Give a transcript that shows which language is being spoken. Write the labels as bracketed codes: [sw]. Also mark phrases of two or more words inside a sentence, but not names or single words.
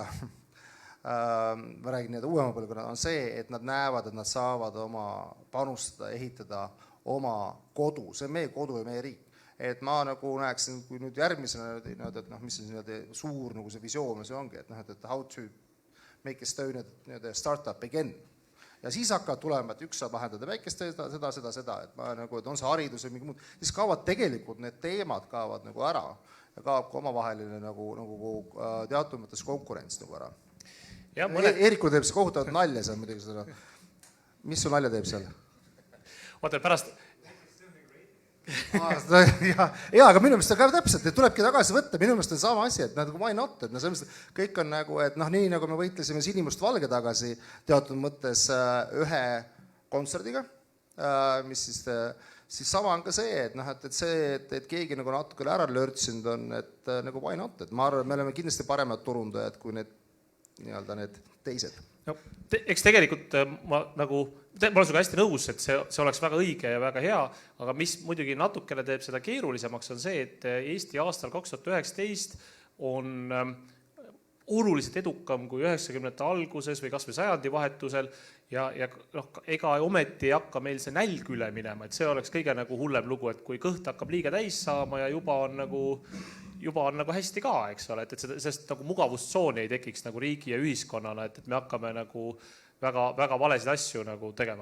[et] Ma räägin uuema põlvkonna, on see, et nad näevad, et nad saavad oma panustada, ehitada oma kodu. See on meie kodu ja meie riik. Et ma nagu näeksin, kui nüüd järgmisena, et mis see suur nagu see visioon see ongi, et [en] how to make Estonia startup again. [et] Ja siis hakkavad tulema, et üks saab vahendada väikest seda, et on see haridus või mingi muud. Siis kaovad tegelikult need teemad kaovad nagu ära ja kaob ka omavaheline nagu teatud mõttes konkurents nagu ära. Eerikul teeb see kohutavat nalja seal muidugi seda. Mis su nalja teeb seal? Oota, pärast... Ja, aga minu meelest ka täpselt, et tulebki tagasi võtta, minu meelest on sama asi, et [en] why not, [et] et kõik on nagu, et nii nagu me võitlesime sinimust valge tagasi teatud mõttes ühe kontserdiga, mis siis sama on ka see, et keegi nagu natuke ära lörtsinud on, et nagu [en] why not, [et] et ma arvan, me oleme kindlasti paremad turundajad kui need teised. No, eks tegelikult ma olen sinuga hästi nõus, et see oleks väga õige ja väga hea, aga mis muidugi natukene teeb seda keerulisemaks on see, et Eesti aastal 2019 on oluliselt edukam kui 90-ndate alguses või kas või sajandi vahetusel ja ega ometi ei hakka meil see nälg üle minema, et see oleks kõige nagu hullem lugu, et kui kõht hakkab liiga täis saama ja juba on nagu hästi ka, eks ole, et sellest nagu mugavustsooni ei tekiks nagu riigi ja ühiskonnana, et me hakkame nagu väga valesid asju nagu tegema.